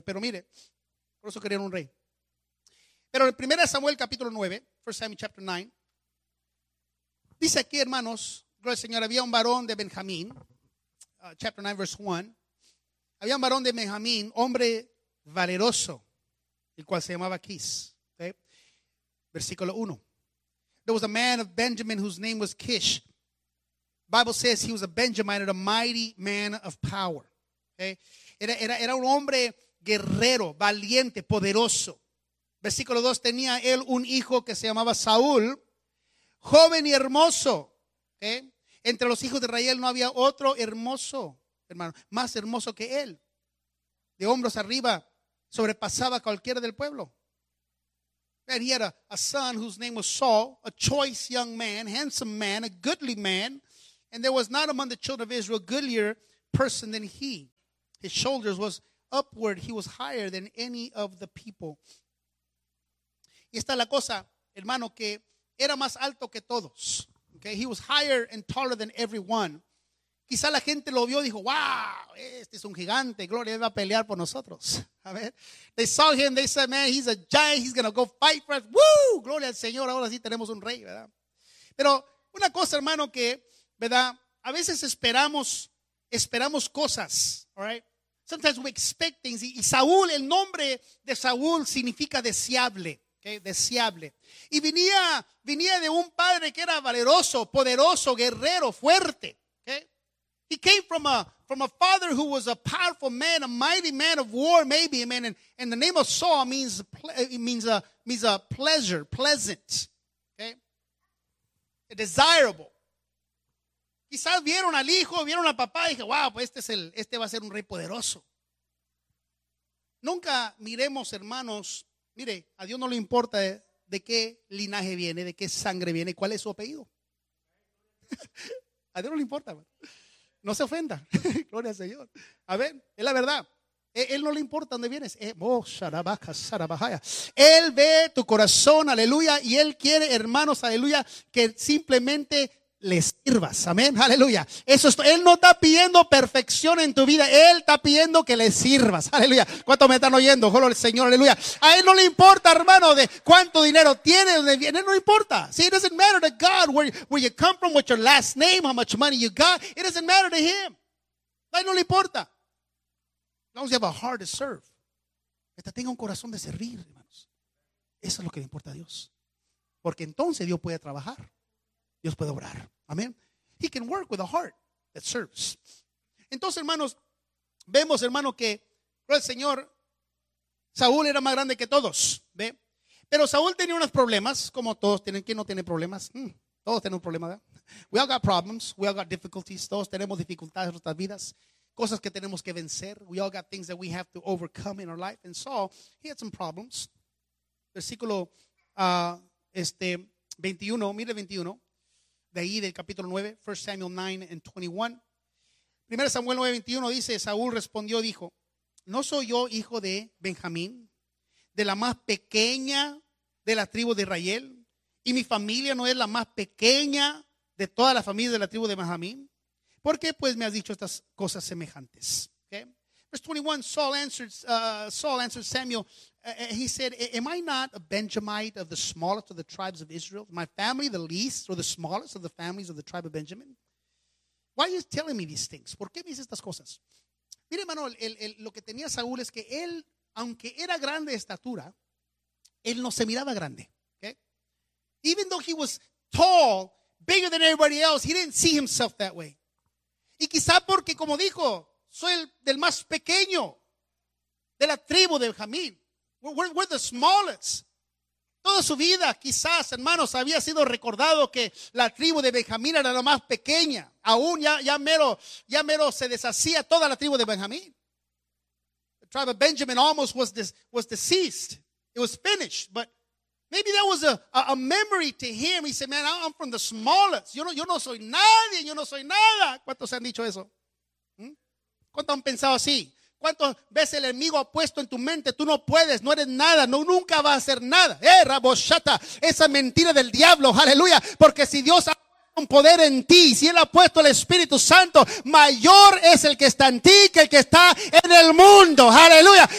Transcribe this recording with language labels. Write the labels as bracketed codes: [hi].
[es] Pero mire, por eso querían un rey. Pero en 1 Samuel capítulo 9, [en] 1 Samuel chapter 9, [es] dice aquí, hermanos, gloria al Señor, había un varón de Benjamín, [en] chapter 9, verse 1, [es] había un varón de Benjamín, hombre valeroso, el cual se llamaba Kis, okay? Versículo 1. [en] There was a man of Benjamin whose name was Kish. Bible says he was a Benjamite, a mighty man of power. [es] Era un hombre guerrero, valiente, poderoso. Versículo 2, tenía él un hijo que se llamaba Saúl, joven y hermoso. Entre los hijos de Israel no había otro hermoso, hermano, más hermoso que él. De hombros arriba, sobrepasaba a cualquiera del pueblo. [en] And he had a son whose name was Saul, a choice young man, handsome man, a goodly man. And there was not among the children of Israel goodlier person than he. His shoulders was upward. He was higher than any of the people. [es] Y esta es la cosa, hermano, que era más alto que todos. Okay? [en] He was higher and taller than everyone. [es] Quizá la gente lo vio y dijo, wow, este es un gigante. Gloria, él va a pelear por nosotros. A ver. [en] They saw him, they said, man, he's a giant. He's going to go fight for us. Woo! [es] Gloria al Señor. Ahora sí tenemos un rey, ¿verdad? Pero una cosa, hermano, que, ¿verdad? A veces esperamos cosas, [en] all right? Sometimes we expect things. [es] Y Saúl, el nombre de Saúl significa deseable, okay? Deseable. Y venía de un padre que era valeroso, poderoso, guerrero, fuerte, okay? [en] He came from a father who was a powerful man, a mighty man of war, maybe, amen. And the name of Saul means a pleasure, pleasant, okay? Desirable. [es] Quizás vieron al hijo, vieron al papá y dije, wow, pues este va a ser un rey poderoso. Nunca miremos, hermanos, mire, a Dios no le importa de qué linaje viene, de qué sangre viene, cuál es su apellido. A Dios no le importa, man. No se ofenda, gloria al Señor. A ver, es la verdad, él no le importa dónde vienes. Él ve tu corazón, aleluya, y él quiere, hermanos, aleluya, que simplemente le sirvas, amén, aleluya. Eso es, él no está pidiendo perfección en tu vida, él está pidiendo que le sirvas, aleluya. ¿Cuántos me están oyendo? Gloria al Señor, aleluya. A él no le importa, hermano, de cuánto dinero tiene, dónde viene, no importa. [en] See, it doesn't matter to God where you come from, what your last name, how much money you got. It doesn't matter to him. [es] A él no le importa. [en] As long as you have a heart to serve. [es] Hasta tenga un corazón de servir, hermanos. Eso es lo que le importa a Dios. Porque entonces Dios puede trabajar. Dios puede obrar. Amén. [en] He can work with a heart that serves. [es] Entonces, hermanos, vemos, hermano, que el Señor, Saúl era más grande que todos. ¿Ve? Pero Saúl tenía unos problemas, como todos tienen. ¿Quién no tiene problemas? Todos tenemos problemas, ¿verdad? [en] We all got problems. We all got difficulties. [es] Todos tenemos dificultades en nuestras vidas. Cosas que tenemos que vencer. [en] We all got things that we have to overcome in our life. And Saul, he had some problems. [es] Versículo 21, mire 21. De ahí del capítulo 9, [en] 1 Samuel 9 and 21. [es] 1 Samuel 9, 21 dice, Saúl respondió, dijo, ¿no soy yo hijo de Benjamín, de la más pequeña de la tribu de Israel? ¿Y mi familia no es la más pequeña de toda la familia de la tribu de Benjamín? ¿Por qué pues me has dicho estas cosas semejantes? [en] Okay. Verse 21, Saul answered Samuel, he said, am I not a Benjamite of the smallest of the tribes of Israel? My family, the least or the smallest of the families of the tribe of Benjamin? Why are you telling me these things? [es] ¿Por qué me dices estas cosas? Mire, hermano, lo que tenía Saúl es que él, aunque era grande de estatura, él no se miraba grande. [en] Okay? Even though he was tall, bigger than everybody else, he didn't see himself that way. [es] Y quizá porque, como dijo, soy el del más pequeño de la tribu de Benjamín. [en] We're the smallest. [es] Toda su vida, quizás, hermanos, había sido recordado que la tribu de Benjamín era la más pequeña. Aún ya mero se deshacía toda la tribu de Benjamín. [en] The tribe of Benjamin almost was deceased. It was finished. But maybe that was a memory to him. He said, man, I'm from the smallest. [es] Yo no soy nadie, yo no soy nada. ¿Cuántos han dicho eso? ¿Cuántos han pensado así? ¿Cuántas veces el enemigo ha puesto en tu mente? Tú no puedes, no eres nada, no, nunca vas a ser nada. Raboshata, esa mentira del diablo, aleluya. Porque si Dios ha puesto un poder en ti, si Él ha puesto el Espíritu Santo, mayor es el que está en ti que el que está en el mundo, aleluya.